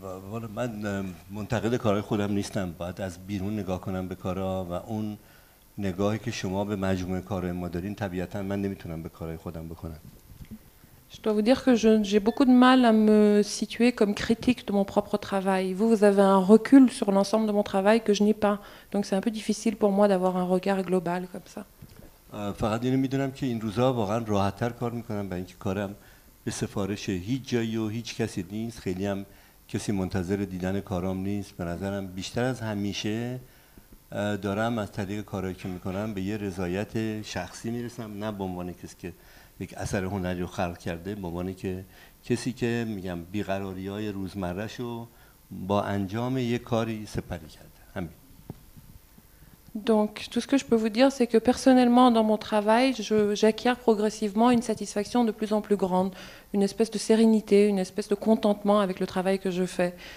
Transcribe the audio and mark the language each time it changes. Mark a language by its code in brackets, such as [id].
[fa] والا من منتقد کارهای خودم نیستم، باید از بیرون نگاه کنم به کارها و اون نگاهی که شما به مجموعه کارهای ما دارین طبیعتا من نمیتونم به کارهای خودم بکنم. [fr] Je dois vous dire que j'ai beaucoup de mal à me situer comme critique de mon propre travail. Vous avez un recul sur l'ensemble de mon travail que je n'ai pas. Donc c'est un peu difficile pour moi d'avoir un regard global comme ça. [fa] فقط اینو میدونم که این روزا واقعا راحت‌تر کار میکنم برای اینکه کارم به سفارش هیچ جایی و هیچ کسی نیست. خیلی هم کسی منتظر دیدن کارام نیست. به نظرم بیشتر از همیشه دارم از طریق کارهایی که میکنم به یه رضایت شخصی میرسم، نه به عنوان کسی که یک اثر هنری رو خلق کرده، به عنوان که کسی که میگم بیقراری‌های روزمره‌شو با انجام یک کاری سپری کرده. همین. [fr] Donc tout ce que je peux vous dire, c'est que personnellement dans mon travail, j'acquiers progressivement une satisfaction de plus en plus grande, une espèce de sérénité, une espèce de contentement avec le travail que je fais.